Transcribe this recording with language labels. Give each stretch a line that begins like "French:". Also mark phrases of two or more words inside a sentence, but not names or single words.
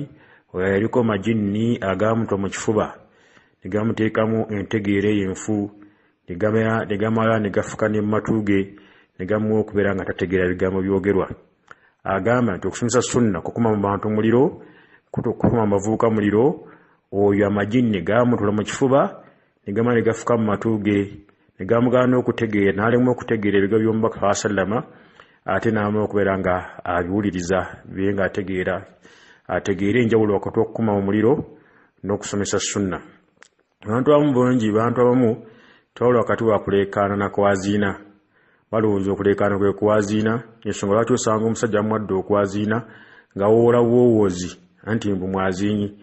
Ganda: Oyo yaliko majinni agamutwa mu kifuba ne gamuteekamu entegeera y'enfu, ne gamala ne gafuka ne mu matu ge, ne gamuwa okubeera nga tategeera bigambo byogerwa. Agamba nti okusomesa sunna kukuma mu bantu muliro, kukuma mu bavubuka muliro. Oyo amajinni gamutula mu kifuba ne gamala ne gafuka mu matu ge, ne gamugaana okutegeera, n'alema okutegeera ebigambo by'omubaka
Arabic: صلى الله عليه وسلم.
Ganda: ate n'amu okubeera nga abiwuliriza bibe nga ategeera enjawulo wakati w'okukuma omuliro n'okusomesa sunna. Abantu abamu tewabula wakati wa kuleekaana na kwaziina. Balowooza okuleekaana kwe kwaziina, ensonga lwaki osanga omusajja amuwadde okwaziina nga woola buwoowoozi anti mbu mwaziinyi.